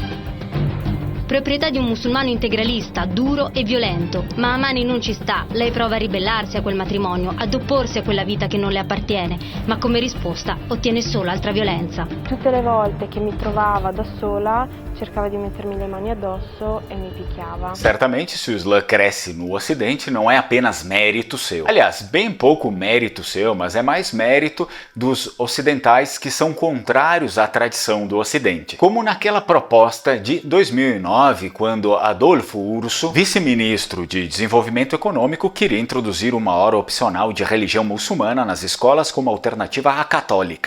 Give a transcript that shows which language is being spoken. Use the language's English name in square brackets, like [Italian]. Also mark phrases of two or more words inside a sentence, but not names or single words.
[Italian] Proprietà di un musulmano integralista, duro e violento. Ma Amani non ci sta, lei prova a ribellarsi a quel matrimonio, ad opporsi a quella vita che non le appartiene, ma come risposta ottiene solo altra violenza. Tutte le volte che mi trovava da sola cercava di mettermi le mani addosso e mi picchiava. [Portuguese] Certamente, se o Islã cresce no Ocidente, não é apenas mérito seu. Aliás, bem pouco mérito seu, mas é mais mérito dos ocidentais que são contrários à tradição do Ocidente. Como naquela proposta de 2009, quando Adolfo Urso, vice-ministro de Desenvolvimento Econômico, queria introduzir uma hora opcional de religião muçulmana nas escolas como alternativa à católica.